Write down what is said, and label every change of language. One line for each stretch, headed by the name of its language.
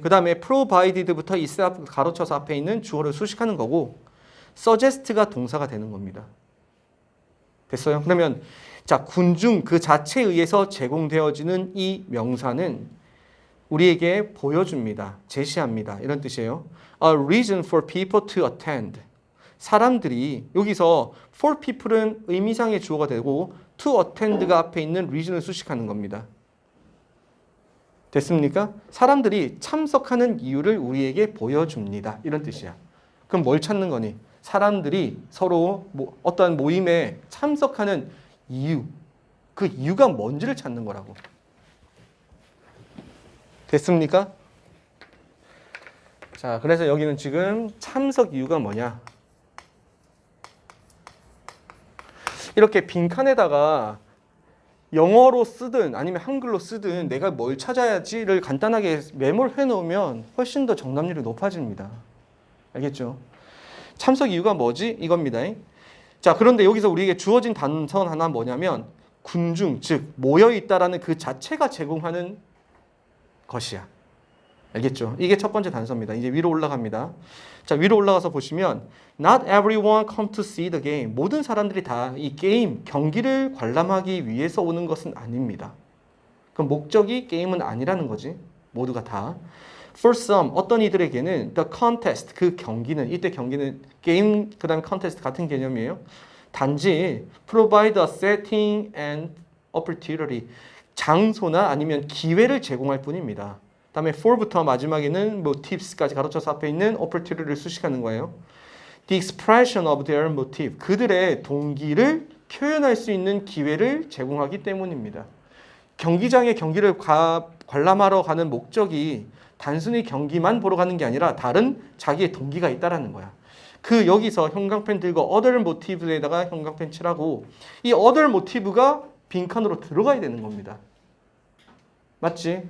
Korean: 그 다음에 provided부터 itself 가로쳐서 앞에 있는 주어를 수식하는 거고 suggest가 동사가 되는 겁니다. 됐어요? 그러면 자, 군중 그 자체에 의해서 제공되어지는 이 명사는 우리에게 보여줍니다. 제시합니다. 이런 뜻이에요.
English: A reason for people to attend.
Korean: 사람들이 여기서
English: for people
Korean: 은 의미상의 주어가 되고
English: to attend
Korean: 가 앞에 있는 reason을 수식하는 겁니다. 됐습니까? 사람들이 참석하는 이유를 우리에게 보여줍니다. 이런 뜻이야. 그럼 뭘 찾는 거니? 사람들이 서로 어떠한 모임에 참석하는 이유, 그 이유가 뭔지를 찾는 거라고. 됐습니까? 자, 그래서 여기는 지금 참석 이유가 뭐냐? 이렇게 빈칸에다가 영어로 쓰든 아니면 한글로 쓰든 내가 뭘 찾아야지를 간단하게 메모를 해놓으면 훨씬 더 정답률이 높아집니다. 알겠죠? 참석 이유가 뭐지? 이겁니다. 자, 그런데 여기서 우리에게 주어진 단선 하나 뭐냐면 군중, 즉 모여있다라는 그 자체가 제공하는 것이야. 알겠죠? 이게 첫 번째 단서입니다. 이제 위로 올라갑니다. 자, 위로 올라가서 보시면
English: Not everyone come to see the game.
Korean: 모든 사람들이 다 이 게임, 경기를 관람하기 위해서 오는 것은 아닙니다. 그럼 목적이 게임은 아니라는 거지. 모두가 다.
English: For some,
Korean: 어떤 이들에게는
English: the contest,
Korean: 그 경기는, 이때 경기는 게임, 그 다음에 contest 같은 개념이에요. 단지
English: provide a setting and opportunity.
Korean: 장소나 아니면 기회를 제공할 뿐입니다. 다음에 for부터 마지막에는 motives까지 가로쳐서 앞에 있는 opportunity를 수식하는 거예요.
English: The expression of their motive.
Korean: 그들의 동기를 표현할 수 있는 기회를 제공하기 때문입니다. 경기장에 경기를 관람하러 가는 목적이 단순히 경기만 보러 가는 게 아니라 다른 자기의 동기가 있다라는 거야. 그 여기서 형광펜 들고
English: other motive
Korean: 에다가 형광펜 칠하고 이 other motive가 빈칸으로 들어가야 되는 겁니다. 맞지?